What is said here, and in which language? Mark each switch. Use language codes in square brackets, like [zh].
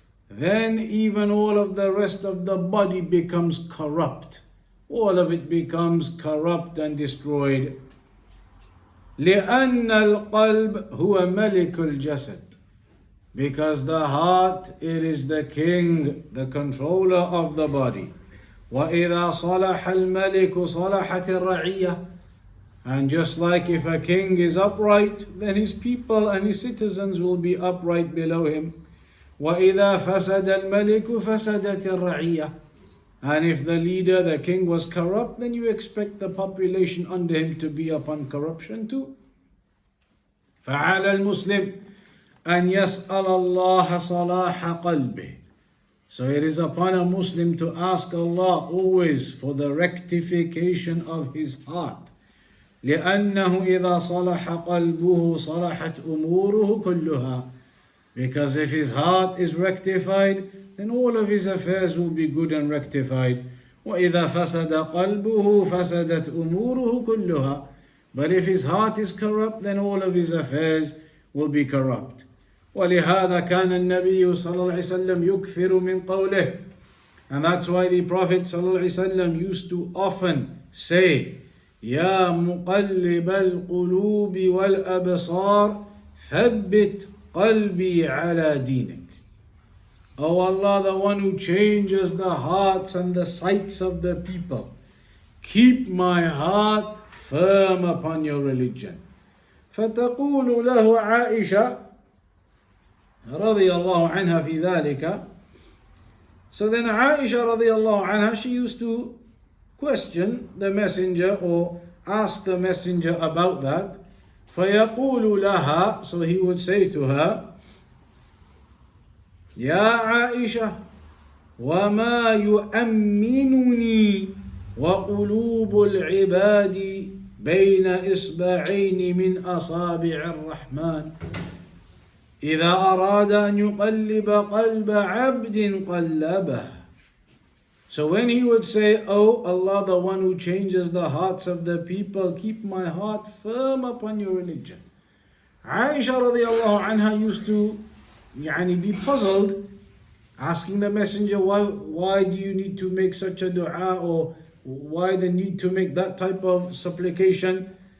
[en] Then even all of the rest of the body becomes corrupt. All of it becomes corrupt and destroyed. [ar] لأن القلب هو ملك الجسد. [en] Because the heart, it is the king, the controller of the body. [ar] وإذا صلح الملك صلحت الرعية. [en] And just like if a king is upright, then his people and his citizens will be upright below him. [ar] وإذا فسد الملك فسدت الرعية. [en] And if the leader, the king, was corrupt, then you expect the population under him to be upon corruption too. [ar] فعلى المسلم أن يسأل الله صلاح قلبه. [en] So it is upon a Muslim to ask Allah always for the rectification of his heart. [ar] لأنه إذا صلح قلبه صلحت أموره كلها. [en] Because if his heart is rectified, then all of his affairs will be good and rectified. [ar] وإذا فسد قلبه فسدت أموره كلها. [en] But if his heart is corrupt, then all of his affairs will be corrupt. [ar] ولهذا كان النبي صلى الله عليه وسلم يكثر من قوله. [en] And that's why the Prophet صلى الله عليه وسلم used to often say, [ar] يا مقلب القلوب والأبصار ثبت قلبي على دينك. [en] O Allah, the one who changes the hearts and the sights of the people, keep my heart firm upon your religion. [ar] فتقول له عائشة رضي الله عنها في ذلك. [en] So then Aisha رضي الله عنها, she used to question the messenger or ask the messenger about that. [ar] فَيَقُولُ لَهَا, [en] so he would say to her, [ar] يَا عَائِشَةَ وَمَا يُؤَمِّنُنِي وَقُلُوبُ الْعِبَادِ بين إصبعين من أصابع الرحمن إذا أراد أن يقلب قلب عبد قلبه. [en] So when he would say, "Oh Allah, the one who changes the hearts of the people, keep my heart firm upon your religion." Aisha radiallahu anha used to be puzzled, asking the messenger, why do you need to make such a dua, or why the need to make that type of supplication?